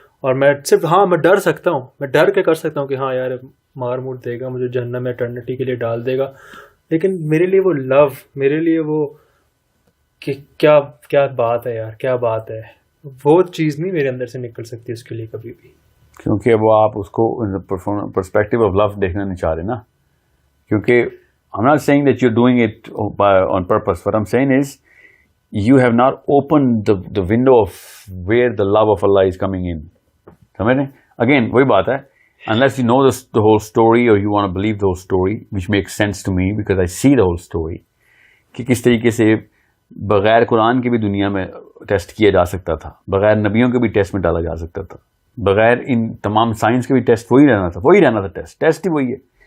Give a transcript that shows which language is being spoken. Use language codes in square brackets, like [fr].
[ur] اور میں صرف میں ڈر سکتا ہوں، میں ڈر کے کر سکتا ہوں کہ ہاں یار مار مور دے گا مجھے جہنم میں اٹرنیٹی کے لیے ڈال دے گا. لیکن میرے لیے وہ لو، میرے لیے وہ کہ کیا بات ہے یار، کیا بات ہے، وہ چیز نہیں میرے اندر سے نکل سکتی اس کے لیے کبھی بھی. کیونکہ وہ آپ اس کو پرسپیکٹو آف لو دیکھنا نہیں چاہ رہے نا. [en] کیونکہ I'm not saying that you're doing it on purpose. What I'm saying is you have not opened the window of where the love of Allah is coming in. [ur] سمجھ رہے ہیں؟ Again وہی بات ہے, [en] unless you know the whole story [ur] or you want to believe the whole story, which makes sense to me because I see the whole story, کہ کس طریقے سے بغیر قرآن کے بھی دنیا میں ٹیسٹ کیا جا سکتا تھا, بغیر نبیوں کے بھی ٹیسٹ میں ڈالا جا سکتا تھا, بغیر ان تمام سائنس کے بھی ٹیسٹ وہی رہنا تھا, ٹیسٹ ہی وہی ہے.